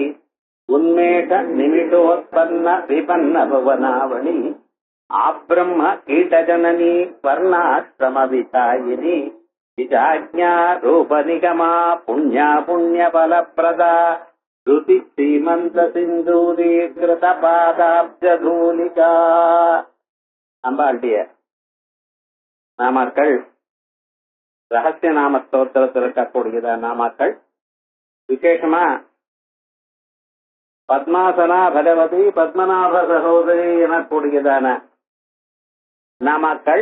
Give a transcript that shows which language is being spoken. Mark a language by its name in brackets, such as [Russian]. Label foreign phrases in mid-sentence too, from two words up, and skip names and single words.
[Sanskrit] उन्मेष निमिषोत्पन्न विपन्न भुवनावली आब्रह्म कीटजननी वर्णाश्रम विधायिनी विजाज्ञा रूप निगमा पुण्या पुण्यफलप्रदा श्रुति श्रीमंत सिंदूरीकृत पादाब्जधूलिका [Tamil] அம்பாளுடைய நாமாக்கள் ரகசிய நாம ஸ்தோத்திரத்தில் இருக்கக்கூடியதா நாமாக்கள். விசேஷமா பத்மாசனா பகவதி பத்மநாப சகோதரி எனக்கூடியதான நாமாக்கள்.